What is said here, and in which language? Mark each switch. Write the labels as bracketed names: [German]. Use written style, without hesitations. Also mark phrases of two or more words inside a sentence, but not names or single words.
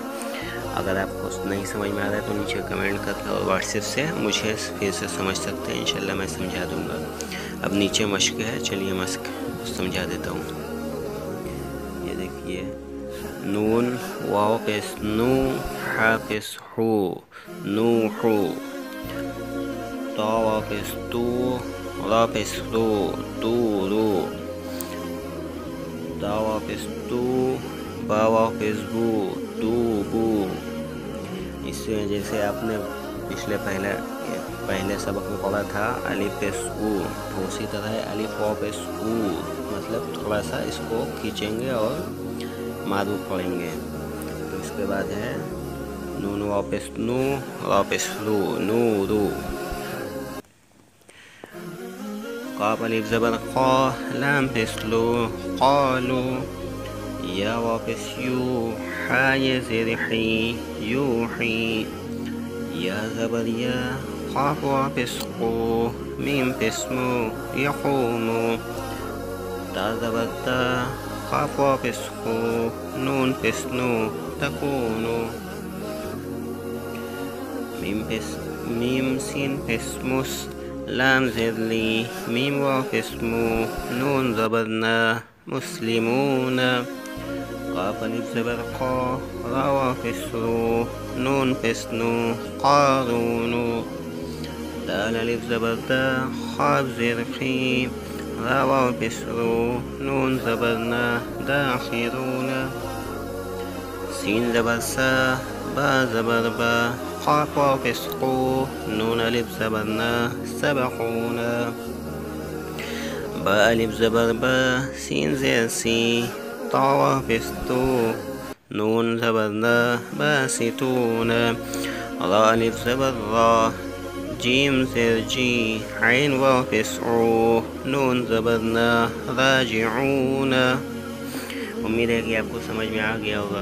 [Urdu] اگر آپ کو نہیں سمجھ میں آ رہا ہے تو نیچے کمنٹ کر کے اور واٹس ایپ سے مجھے پھر سے سمجھ سکتے ہیں، انشاءاللہ میں سمجھا دوں گا۔ اب نیچے مشق ہے، چلیے مشق سمجھا دیتا ہوں۔ یہ دیکھیے، نون واو پیش نو، حا پیش حو، نو حو، تا واو پیش تو، را پیش رو، تو رو، تا واو پیش تو، با واو پیش بو، تو بو۔ اس سے جیسے آپ نے پہلے سبق میں پڑھا تھا الف پیش او، تو اسی طرح الف واو پیش او، مطلب تھوڑا سا اس کو کھینچیں گے اور معروف پڑھیں گے۔ تو اس کے بعد ہے نون واو پیش نو، را پیش رو، نو رو، قاف الف زبر قا، لام پیش لو، قالو، یا واو پیش یو، حا یا زیر حی، یوحی، یا زبر یا، قاف واو پیش قو، میم پیش مو، یقومو، تا زبر تا، قاف واو پیش قو، نون پیش نو، تکونو، میم سین پیش مس، لام زیر لی، میم واو پیش مو، نون زبر نا، مسلمون، قاف الف زبر قا، را واو پیش رو، نون پیش نو، قارونو، دال الف زبر دا، خاء زیر خی، را واو پیش رو، نون زبر نا، داخرون، سین زبر سا، با زبر با، قاف واو پیش قو، نون الف زبر نا، سبقون، با الف زبر با، سین زیر سی، تا واو پیش تو، نون زبر نا، باستون، را الف زبر را، جیم زیر جی، عین واو پیش عو، نون زبر نا، راجعون۔ امید ہے کہ آپ کو سمجھ میں آ گیا ہوگا۔